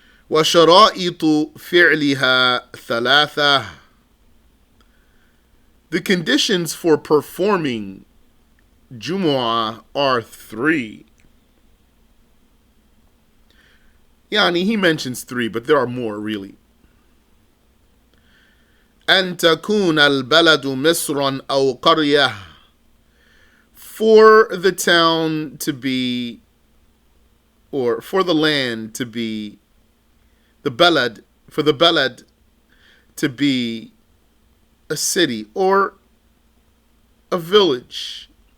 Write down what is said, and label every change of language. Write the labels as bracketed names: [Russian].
[Arabic] وشرائط فعلها ثلاثة. [English] The conditions for performing Jumu'ah are three. He mentions three, but there are more really. [Arabic] أن تكون البلد مصرا أو قرية. [English] For the town to be, or for the land to be, the balad, for the balad to be a city or a village.